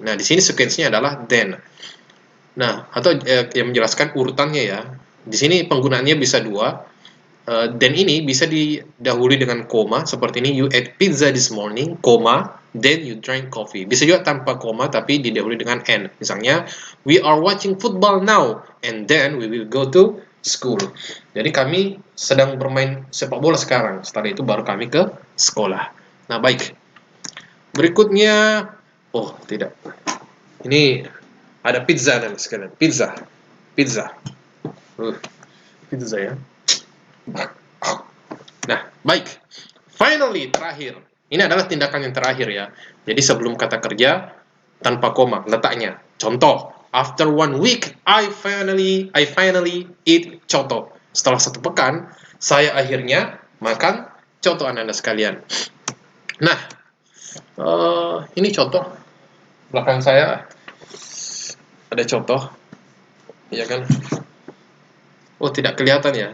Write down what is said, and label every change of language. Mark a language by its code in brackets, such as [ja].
[id] Nah, di sini sequence-nya adalah then. Nah, atau yang menjelaskan urutannya ya. Di sini penggunaannya bisa dua. Then ini bisa didahului dengan koma seperti ini, [en] you ate pizza this morning, [id] koma, [en] then you drank coffee. [id] Bisa juga tanpa koma tapi didahului dengan and. Misalnya, [en] we are watching football now and then we will go to school. [id] Jadi kami sedang bermain sepak bola sekarang. Setelah itu baru kami ke sekolah. Nah, baik. Berikutnya, oh tidak. Ini ada pizza dan sekalian. Pizza. Pizza ya. Nah, baik. Finally, terakhir. Ini adalah tindakan yang terakhir ya. Jadi sebelum kata kerja, tanpa koma, letaknya. [en] Contoh, after 1 week, I finally eat coto. [id] Setelah 1 pekan, saya akhirnya makan coto Anda sekalian. Nah, ini contoh. Belakang saya ada contoh. Iya kan? Oh, tidak kelihatan ya.